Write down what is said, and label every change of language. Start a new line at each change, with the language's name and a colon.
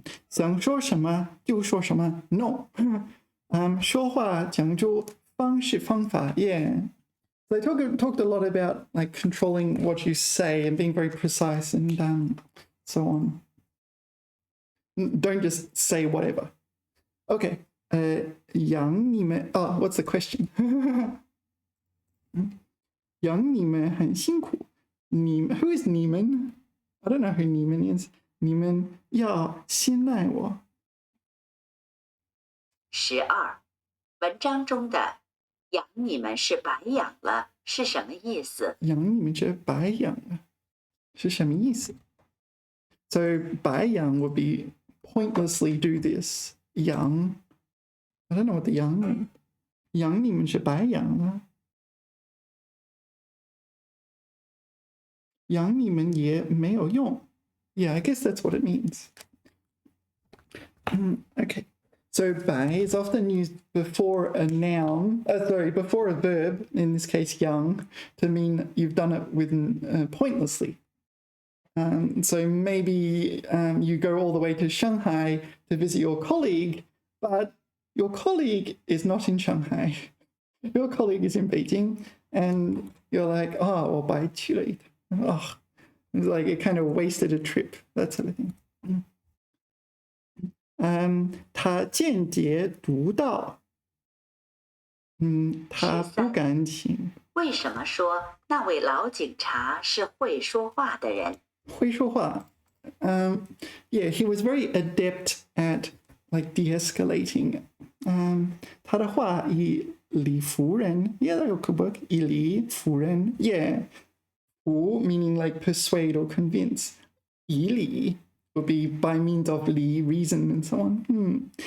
Chinese: 想说什么就说什么 ，no。说话讲究方式方法 ，yeah。
English: They talked a lot about like controlling what you say and being very precise and so on. Don't just say whatever. Okay.
Chinese: 养你们
English: what's the question?
Chinese: 养你们很辛苦。
English: Who is
Chinese: 你们?
English: I don't know who 你们 is.
Chinese: 你们要信赖我。 12，文章中的“养你们是白养了”是什么意思？养你们是白养了，是什么意思？
English: So 白养 would be pointlessly do this. 养 I don't know what the 养 means.
Chinese: 养你们是白养了。养你们也没有用。
English: Yeah, I guess that's what it means. Okay. So 白 is often used before a noun, before a verb, in this case young, to mean you've done it with pointlessly. So maybe you go all the way to Shanghai to visit your colleague, but your colleague is not in Shanghai. Your colleague is in Beijing, and you're like, oh,
Chinese: 我白去了一趟.
English: Oh, it's like it kind of wasted a trip, that sort of thing.
Chinese: 他间接读到，他不敢请。为什么说那位老警察是会说话的人？会说话。
English: Yeah, he was very adept at like de-escalating.
Chinese: 他的话以理服人
English: ，yeah,
Chinese: 那个
English: Workbook
Chinese: 以理服人
English: ，yeah, 服 meaning like persuade or convince， 以理 would be by means of 理 reason and so on。